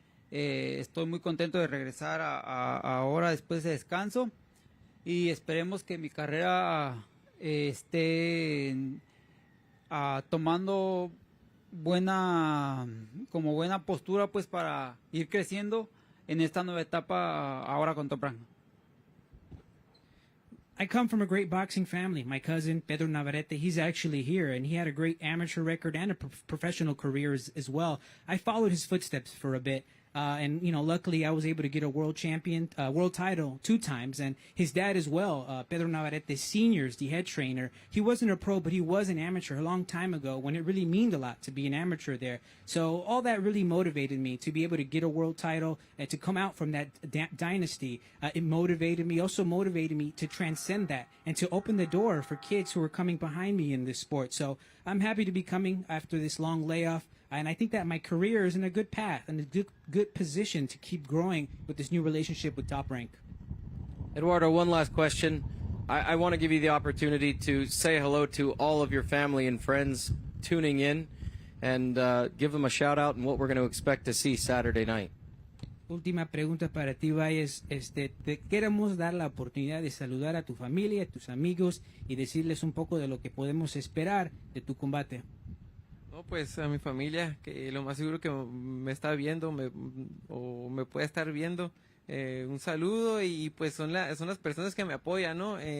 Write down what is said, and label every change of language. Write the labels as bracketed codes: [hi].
[es] Estoy muy contento de regresar ahora después de descanso y esperemos que mi carrera esté tomando buena postura pues para ir creciendo en esta nueva etapa ahora con Top Rank. [en] I come from a great boxing family. My cousin, Pedro Navarrete, he's actually here, and he had a great amateur record and a professional career as well. I followed his footsteps for a bit. And, luckily I was able to get a world title 2 times. And his dad as well, Pedro Navarrete Sr. is the head trainer. He wasn't a pro, but he was an amateur a long time ago when it really meant a lot to be an amateur there. So all that really motivated me to be able to get a world title and to come out from that dynasty. It motivated me, also motivated me to transcend that and to open the door for kids who are coming behind me in this sport. So I'm happy to be coming after this long layoff. And I think that my career is in a good path and a good position to keep growing with this new relationship with Top Rank. Eduardo, one last question. I want to give you the opportunity to say hello to all of your family and friends tuning in and give them a shout out and what we're going to expect to see Saturday night. [es] Última pregunta para ti, Baez. Te queremos dar la oportunidad de saludar a tu familia, a tus amigos y decirles un poco de lo que podemos esperar de tu combate. No, pues a mi familia, que lo más seguro que me está viendo o me puede estar viendo, un saludo y pues son las personas que me apoyan, ¿no?